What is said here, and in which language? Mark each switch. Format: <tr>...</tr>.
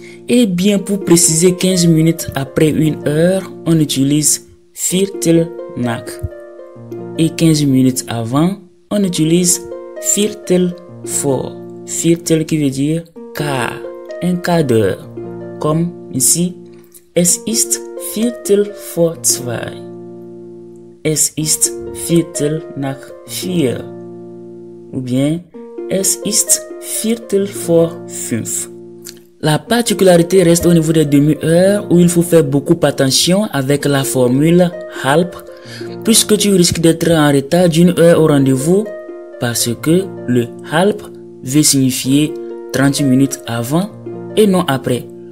<fr>Et bien pour préciser 15 minutes après une heure, on utilise Viertel nach. Et 15 minutes avant, on utilise Viertel vor. Viertel qui veut dire quart, un quart d'heure. Comme ici,</fr> <de>es ist Viertel vor 2. Es ist Viertel nach 4.</de> <fr>Ou bien,</fr> <de>es ist Viertel vor 5.</de> <fr>La particularité reste au niveau des demi-heures où il faut faire beaucoup attention avec la formule halb, puisque tu risques d'être en retard d'une heure au rendez-vous parce que le halb veut signifier 30 minutes avant et non après.</fr>